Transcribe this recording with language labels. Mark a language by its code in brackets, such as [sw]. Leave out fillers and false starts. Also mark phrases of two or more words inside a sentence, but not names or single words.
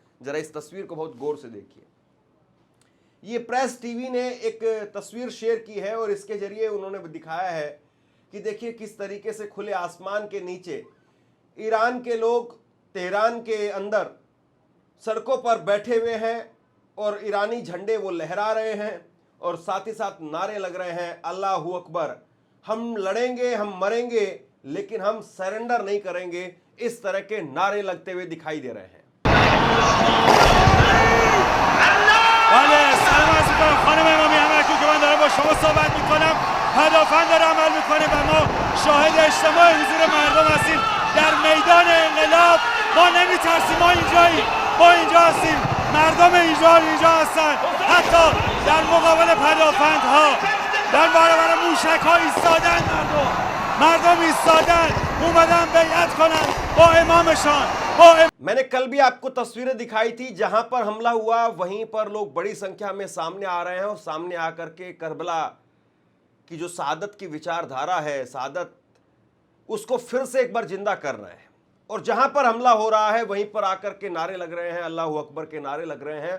[hi] जरा इस तस्वीर को बहुत गौर से देखिए। ये प्रेस टीवी ने एक तस्वीर शेयर की है, और इसके जरिए उन्होंने दिखाया है कि देखिए किस तरीके से खुले आसमान के नीचे ईरान के लोग तेहरान के अंदर सड़कों पर बैठे हुए हैं, और ईरानी झंडे वो लहरा रहे हैं, और साथ ही साथ नारे लग रहे हैं, [ar] الله أكبر, [hi] हम लड़ेंगे, हम मरेंगे, लेकिन हम सरेंडर नहीं करेंगे। इस तरह के नारे लगते हुए दिखाई दे रहे हैं। [fa] پدافند داره عمل میکنه و ما شاهد اجتماع حضور مردم هستیم در میدان انقلاب. ما نمیترسیم، ما اینجاییم، ما اینجا هستیم، مردم اینجا هستن. حتی در مقابل پدافندها، در برابر موشک ها ایستادن مردم. مردم ایستادن اومدن بیعت کنن با امامشان [hi] मैंने कल भी आपको तस्वीरें दिखाई थी, जहां पर हमला हुआ वहीं पर लोग बड़ी संख्या में सामने आ रहे हैं और सामने आकर के करबला की जो शहादत की विचारधारा है, शहादत, उसको फिर से एक बार जिंदा कर रहे हैं। और जहां पर हमला हो रहा है वहीं पर आकर के नारे लग रहे हैं, [ar] الله أكبر [hi] के नारे लग रहे हैं।